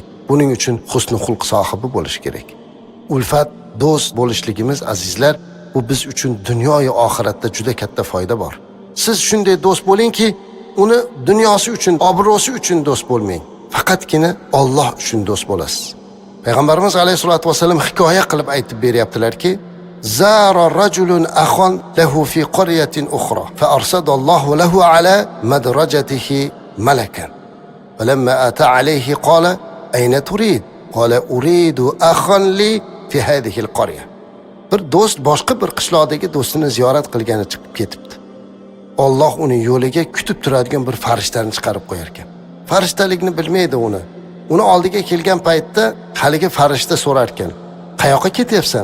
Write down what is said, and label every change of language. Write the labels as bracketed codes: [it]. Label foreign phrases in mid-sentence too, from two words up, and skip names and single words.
[uz] Buning uchun husnul xulq sohibi bo'lish kerak. Ulfat, do'st bo'lishligimiz azizlar, bu biz uchun dunyo va oxiratda juda katta foyda bor. Siz shunday do'st bo'lingki, uni dunyosi uchun, obro'si uchun do'st bo'lmang. Faqatgina Alloh uchun do'st bo'lasiz. Payg'ambarimiz [ar] عليه الصلاة والسلام [uz] hikoya qilib aytib beryaptilarki, [ar] زار رجل أخا له في قرية أخرى فأرصد الله له على مدرجته ملكا. فلما أتى عليه قال أين تريد? قال أريد أخا لي في هذه القرية. [uz] Bir do'st boshqa bir qishloqdagi do'stini ziyorat qilgani chiqib ketibdi. Alloh uni yo'liga kutib turadigan bir farishtani chiqarib qo'yar ekan. Farishtalikni bilmaydi uni. Uni oldiga kelgan paytda haligi farishta so'rar ekan: "Qayoqqa ketyapsan?